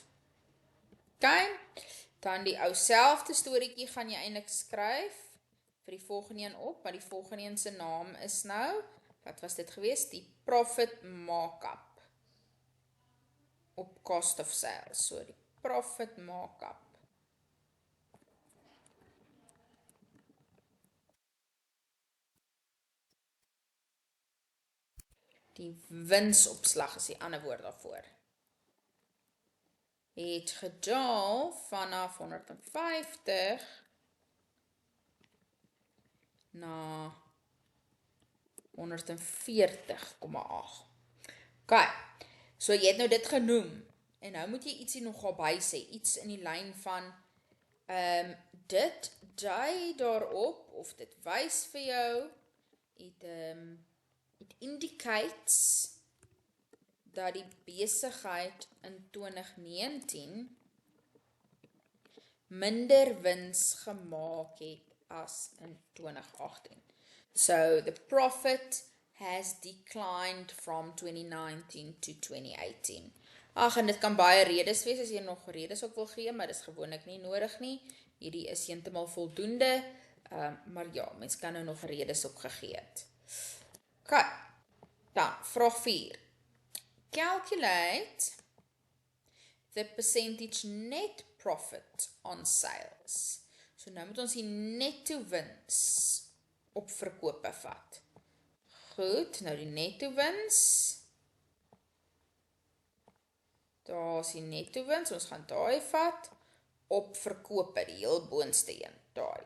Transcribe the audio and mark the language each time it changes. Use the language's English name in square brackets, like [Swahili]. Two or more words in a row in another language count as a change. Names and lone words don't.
[Afrikaans] OK, dan die ou selfde storieetjie gaan jy eintlik skryf vir die volgende een op, maar die volgende een se naam is nou, wat was dit gewees? Die [English] profit markup [Afrikaans] op [English] cost of sales. [Afrikaans] So die [English] profit markup. [Afrikaans] Die winsopslag is die ander woord daarvoor. Het gedaal vanaf 150 na 140,8. OK, so jy het nou dit genoem, en nou moet jy ietsie nogal by sê, iets in die lyn van, dit dui daarop, of dit wys vir jou, [English] it indicates [Afrikaans] dat die besigheid in 2019 minder wins gemaak het as in 2018. [English] So the profit has declined from 2019 to 2018. [Afrikaans] En dit kan baie redes wees, as jy nog redes ook wil gee, maar dit is gewoonlik nie nodig nie. Hierdie is heeltemal voldoende, maar ja, mens kan nou nog redes ook gegee het. OK, dan, vraag 4. [English] Calculate the percentage net profit on sales. [Afrikaans] So nou moet ons die netto wins op verkope vat. Goed, nou die netto wins. Daar is die netto wins, ons gaan daai vat. Op verkope, die heel boonste een, daai.